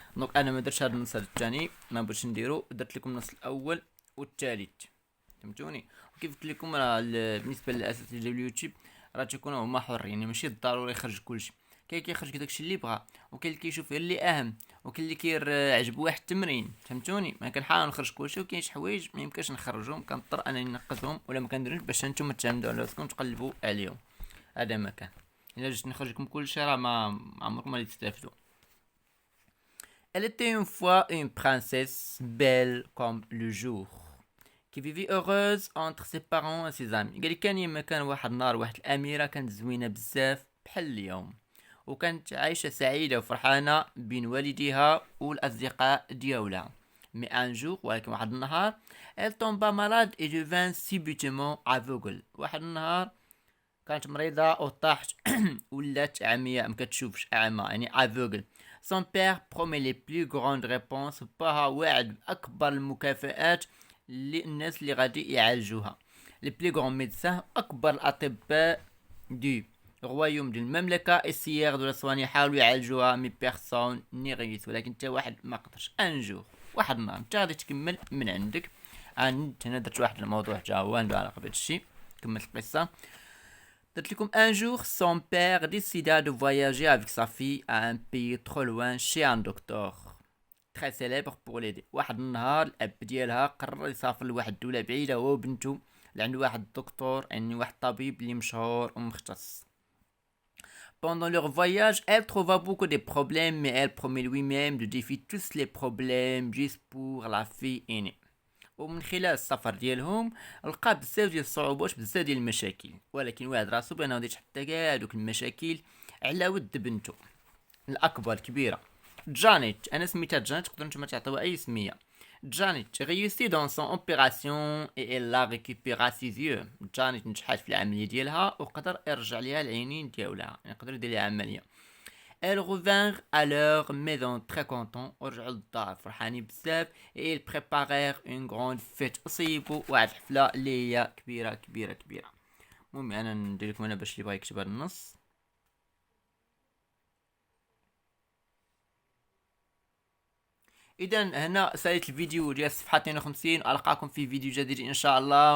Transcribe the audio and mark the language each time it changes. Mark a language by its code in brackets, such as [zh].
[ar] دونك انا ما درتش هذا النص الثاني، ما بغيتش نديرو، درت لكم النص الاول والثالث، فهمتوني؟ وكيف قلت لكم راه بالنسبه للاساتذه ديال اليوتيوب راه تيكونوا هما حرين، يعني ماشي ضروري يخرج كلشي، كاين كيخرج داكشي اللي بغا، وكاين اللي كيشوف اللي اهم، وكاين اللي كيعجبو واحد التمرين، فهمتوني؟ ما كنحاول نخرج كلشي، وكاين شي حوايج ما يمكنش نخرجهم، كنضطر انني ننقصهم ولا ما كنديروش باش نتوما تعتمدوا على راسكم تقلبوا عليهم. هذا ما كان، الا جيت نخرج لكم كلشي راه ما عمركم ما تستافدوا. [fr] Elle était une fois une princesse belle comme le jour qui vivait heureuse entre ses parents et ses amis. [ar] قال كان يما كان واحد النهار واحد الاميره كانت زوينه بزاف بحال اليوم، وكانت عايشه سعيده وفرحانه بين والديها والاصدقاء ديالها. [fr] مي ان جور، [ar] ولكن واحد النهار [fr] elle tomba malade et devint subitement aveugle. [ar] واحد النهار كانت مريضه وطاحت ولات عمياء، ما كتشوفش، اعمى يعني aveugle. [fr] Son père promet les plus grandes réponses. [ar] باها وعد بأكبر المكافآت للناس اللي غادي يعالجوها. [fr] les plus grands médecins، [ar] أكبر الأطباء [fr] du رويوم [ar] ديال المملكة [fr] essayèrent de la soigner، [ar] يحاولوا يعالجوها، [fr] مي بيرسون ني غيس، [ar] ولكن حتى واحد ما قدرش. [fr] ان جور، [ar] واحد النهار انت غادي تكمل من عندك. انا درت واحد الموضوع حتى هو عنده علاقة بهذا الشيء، كملت القصة. [fr] Un jour, son père décida de voyager avec sa fille à un pays trop loin chez un docteur très célèbre pour l'aider. [ar] واحد النهار الأب ديالها قرر يسافر لواحد الدولة بعيدة هو وبنته لعند واحد الدكتور، يعني واحد الطبيب اللي مشهور ومختص. [fr] Pendant leur voyage, elle trouva beaucoup de problèmes, mais elle promet lui-même de défier tous les problèmes juste pour la fille aînée. [ar] ومن خلال السفر ديالهم لقى بزاف ديال الصعوبات، بزاف ديال المشاكل، ولكن واحد راسو بانه غادي يتحدى كاع دوك المشاكل على ود بنته الاكبر الكبيره جانيت. انا سميتها جانيت، تقدروا نتوما تعطيوها اي سميه. [fr] جانيت réussit dans son opération et elle a récupéré ses yeux. [ar] جانيت نجحت في العمليه ديالها وقدر يرجع ليها العينين ديالها، يعني قدر يدير ليها عمليه. [fr] Elles revinrent à leur maison très contents، [ar] ورجعوا للدار فرحانين بزاف. [fr] et ils préparèrent une grande fête، [ar] وصيبوا واحد الحفله اللي هي كبيره كبيره كبيره. المهم انا ندير لكم انا باش اللي بغا يكتب هذا النص. اذا هنا ساليت الفيديو ديال الصفحه 52، القاكم في فيديو جديد ان شاء الله.